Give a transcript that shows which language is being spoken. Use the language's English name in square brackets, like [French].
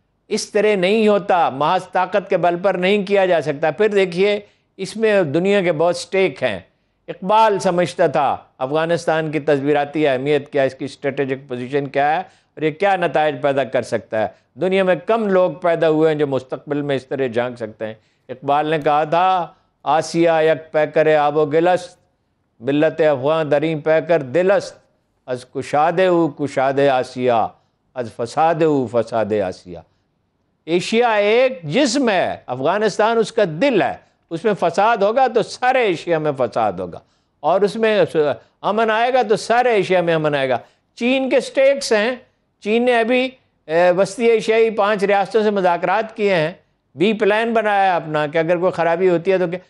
[Urdu] اس طرح نہیں ہوتا، محض طاقت کے بل پر نہیں کیا جا سکتا. پھر دیکھیے اس میں دنیا کے بہت سٹیک ہیں. اقبال سمجھتا تھا افغانستان کی تدبیراتی اہمیت کیا، اس کی اسٹریٹجک پوزیشن کیا ہے، اور یہ کیا نتائج پیدا کر سکتا ہے. دنیا میں کم لوگ پیدا ہوئے ہیں جو مستقبل میں اس طرح جھانک سکتے ہیں. [Persian] اقبال نے کہا تھا، آسیا یک پیکر آب و گلست، ملت افغان دریں پیکر دلست، از کشاد او کشاد آسیا، از فساد او فساد آسیا. [Urdu] ایشیا ایک جسم ہے، افغانستان اس کا دل ہے. اس میں فساد ہوگا تو سارے ایشیا میں فساد ہوگا، اور اس میں امن آئے گا تو سارے ایشیا میں امن آئے گا. چین کے سٹیکس ہیں. چین نے ابھی وسطی ایشیائی 5 ریاستوں سے مذاکرات کیے ہیں، بی پلان بنایا ہے اپنا کہ اگر کوئی خرابی ہوتی ہے تو کیا.